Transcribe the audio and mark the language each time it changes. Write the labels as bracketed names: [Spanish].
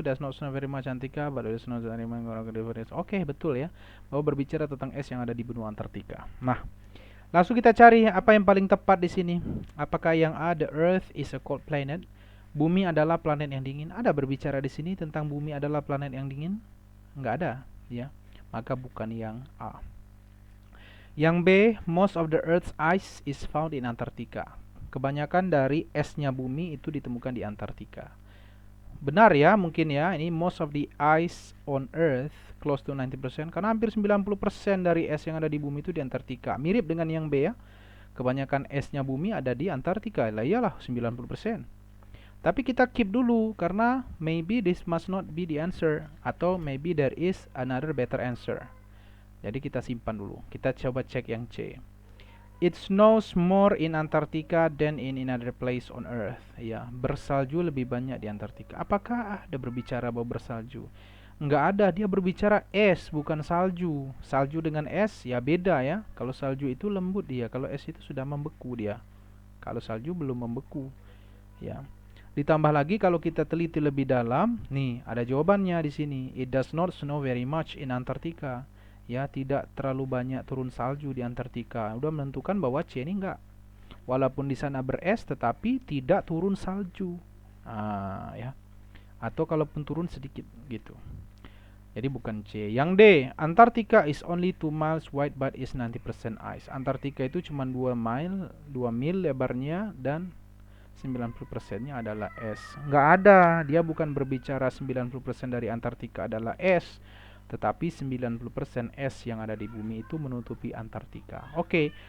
[English] Does not snow very much Antarctica, but does not very much. [Indonesian] Oke, betul ya. Bahwa berbicara tentang es yang ada di benua Antartika. Nah, langsung kita cari apa yang paling tepat di sini. Apakah yang A, [English] the Earth is a cold planet? [Indonesian] Bumi adalah planet yang dingin. Ada berbicara di sini tentang bumi adalah planet yang dingin? Enggak ada, ya. Maka bukan yang A. Yang B, [English] most of the Earth's ice is found in Antarctica. [Indonesian] Kebanyakan dari esnya bumi itu ditemukan di Antartika. Benar ya, mungkin ya. Ini [English] most of the ice on Earth close to 90%, [Indonesian] karena hampir 90% dari es yang ada di bumi itu di Antartika. Mirip dengan yang B ya. Kebanyakan esnya bumi ada di Antartika. Lah iyalah 90%. Tapi kita keep dulu karena [English] maybe this must not be the answer, atau maybe there is another better answer. [Indonesian] Jadi kita simpan dulu. Kita coba cek yang C. [English] It snows more in Antarctica than in another place on Earth. [Indonesian] Ya, bersalju lebih banyak di Antartika. Apakah ada berbicara bahwa bersalju? Enggak ada, dia berbicara es, bukan salju. Salju dengan es ya beda ya. Kalau salju itu lembut dia, kalau es itu sudah membeku dia. Kalau salju belum membeku. Ya. Ditambah lagi kalau kita teliti lebih dalam, nih ada jawabannya di sini. [English] It does not snow very much in Antarctica. [Indonesian] Ya, tidak terlalu banyak turun salju di Antartika. Udah menentukan bahwa C ini enggak. Walaupun di sana beres, tetapi tidak turun salju. Ya. Atau kalaupun turun sedikit gitu. Jadi bukan C. Yang D, [English] Antartika is only 2 miles wide but is 90% ice. [Indonesian] Antartika itu cuma 2 mil lebarnya dan 90%-nya adalah es. Enggak ada. Dia bukan berbicara 90% dari Antartika adalah es, tetapi 90% es yang ada di bumi itu menutupi Antartika. Oke.